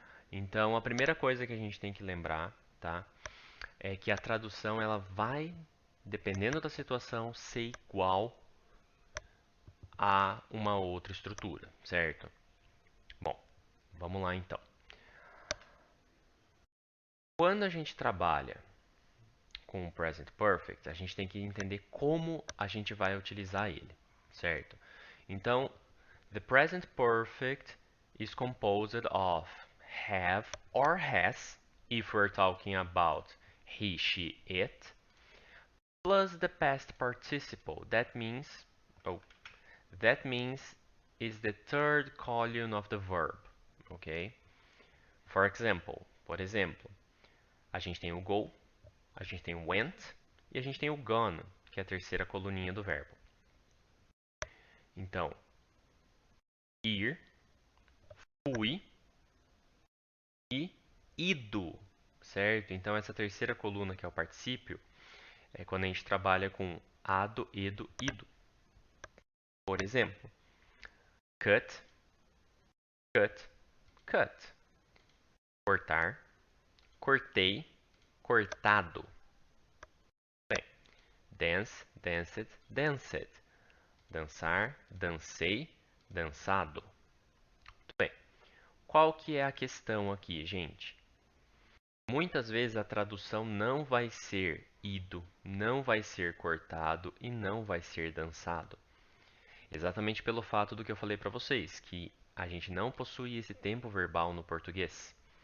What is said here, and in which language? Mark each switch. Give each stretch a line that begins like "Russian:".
Portuguese: Então, a primeira coisa que a gente tem que lembrar, tá, é que a tradução ela vai, dependendo da situação, ser igual a uma outra estrutura, certo? Bom, vamos lá então. Quando a gente trabalha com o Present Perfect, a gente tem que entender como a gente vai utilizar ele, certo?
English: Então, the Present Perfect is composed of have or has, if we're talking about he, she, it, plus the past participle. Oh, that means is the third column of the verb, ok?
Portuguese: Por exemplo, a gente tem o go, a gente tem o went e a gente tem o gone, que é a terceira coluninha do verbo. Então, ir, fui e ido, certo? Então, essa terceira coluna, que é o particípio, é quando a gente trabalha com ado, edo, ido. Por exemplo, cut, cut, cut. Cortar, cortei, cortado. Bem, dance, danced, danced. Dançar, dancei, dançado. Muito bem. Qual que é a questão aqui, gente? Muitas vezes a tradução não vai ser ido, não vai ser cortado e não vai ser dançado. Exatamente pelo fato do que eu falei para vocês, que a gente não possui esse tempo verbal no português.